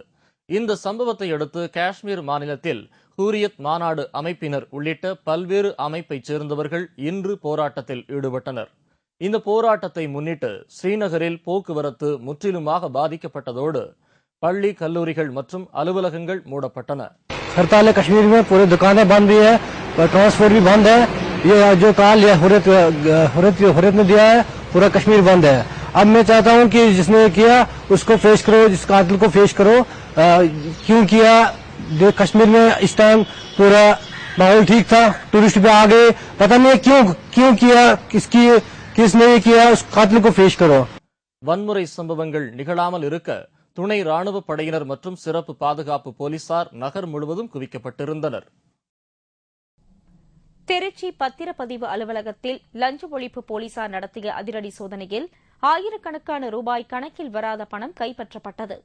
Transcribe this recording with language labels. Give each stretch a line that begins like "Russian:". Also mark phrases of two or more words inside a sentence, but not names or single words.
Tamil: இந்த சம்பவத்தை அடுத்து காஷ்மீர் மாநிலத்தில் ஹூரியத் மாநாடு அமைப்பினர் உள்ளிட்ட பல்வேறு அமைப்பைச் சேர்ந்தவர்கள் இன்று போராட்டத்தில் ஈடுபட்டனர். இந்த போராட்டத்தை முன்னிட்டு ஸ்ரீநகரில் போக்குவரத்து முற்றிலுமாக பாதிக்கப்பட்டதோடு பள்ளி கல்லூரிகள் மற்றும் அலுவலகங்கள் மூடப்பட்டன.
Hindi: हड़ताल है कश्मीर में, पूरी दुकानें बंद भी है, ट्रांसपोर्ट भी बंद है। ये जो काल हुर्रियत ने दिया है, पूरा कश्मीर बंद है। अब मैं चाहता हूं कि जिसने किया उसको फेस करो, जिस कातिल को फेस करो। क्यों किया? कश्मीर में इस टाइम पूरा माहौल ठीक था, टूरिस्ट भी आ गए, पता नहीं क्यों किया, किसने ये किया, उस कातिल को फेस करो।
Tamil: வன்முறை சம்பவங்கள் நிகழாமல் இருக்க துணை ராணுவ படையினர் மற்றும் சிறப்பு பாதுகாப்பு போலீசார் நகர் முழுவதும் குவிக்கப்பட்டிருந்தனர். திருச்சி பத்திரப்பதிவு அலுவலகத்தில் லஞ்ச ஒழிப்பு போலீசார் நடத்திய அதிரடி சோதனையில் ஆயிரக்கணக்கான ரூபாய் கணக்கில் வராத பணம் கைப்பற்றப்பட்டது.